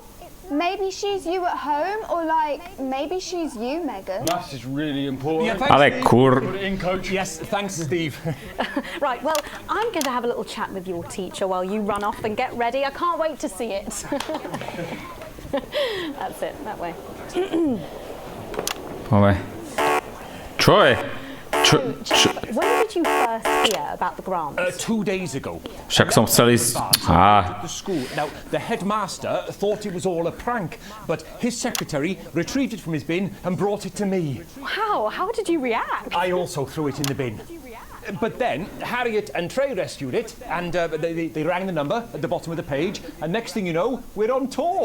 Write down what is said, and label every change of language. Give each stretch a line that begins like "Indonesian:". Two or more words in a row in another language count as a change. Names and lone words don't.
English: Maybe she's you at home, or like maybe she's you, Megan. Maths is really important. Yeah, thanks,
Slovak: Ale
English: Steve. kur... Put it in, coach. Yes, thanks, Steve. Right, well, I'm going to have a little chat with your teacher while you run off and get ready. I can't wait to see it. That's it, that way.
Slovak: Poďme. Čo je?
English: When did you first hear about the grants? 2 days ago.
Slovak: Však som chcel ísť...
English: The school. Now, the headmaster thought it was all a prank, but his secretary retrieved it from his bin and brought it to me. Wow, how did you react? I also threw it in the bin. But then Harriet and Trey rescued it, and they rang the number at the bottom of the page, and next thing you know, we're on tour.